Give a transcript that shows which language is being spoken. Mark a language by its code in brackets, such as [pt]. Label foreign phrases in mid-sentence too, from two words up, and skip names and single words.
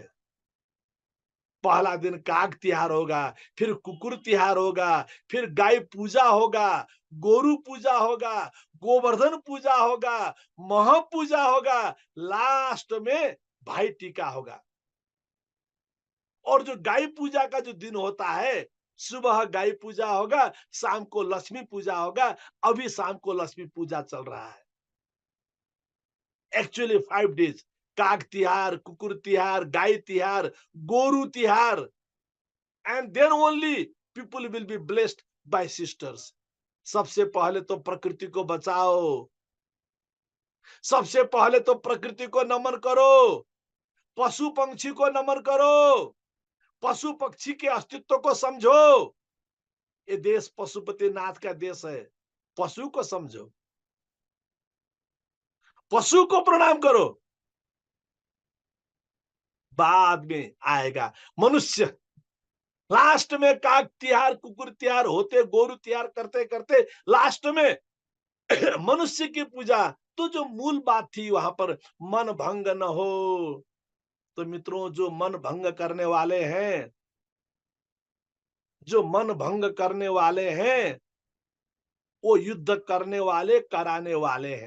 [hi] पहला दिन काग तिहार होगा, फिर कुकुर तिहार होगा, फिर गाय पूजा होगा, गोरु पूजा होगा, गोवर्धन पूजा होगा, महा पूजा होगा, लास्ट में भाई टीका होगा। और जो गाय पूजा का जो दिन होता है, सुबह गाय पूजा होगा, शाम को लक्ष्मी पूजा होगा। अभी शाम को लक्ष्मी पूजा चल रहा है। [en] actually 5 days, काग तिहार, कुकुर तिहार, गाय तिहार, गोरु तिहार, and then only people will be blessed by sisters. [hi] सबसे पहले तो प्रकृति को बचाओ, सबसे पहले तो प्रकृति को नमन करो, पशु पंछी को नमन करो, पशु पक्षी के अस्तित्व को समझो। ये देश पशुपति नाथ का देश है। पशु को समझो, पशु को प्रणाम करो, बाद में आएगा मनुष्य। लास्ट में काग तिहार, कुकुर तिहार होते, गोरु तिहार करते करते लास्ट में मनुष्य की पूजा। तो जो मूल बात थी वहां पर मन भंग न हो। तो मित्रों, जो मन भंग करने वाले हैं, जो मन भंग करने वाले हैं, वो युद्ध करने वाले, कराने वाले हैं।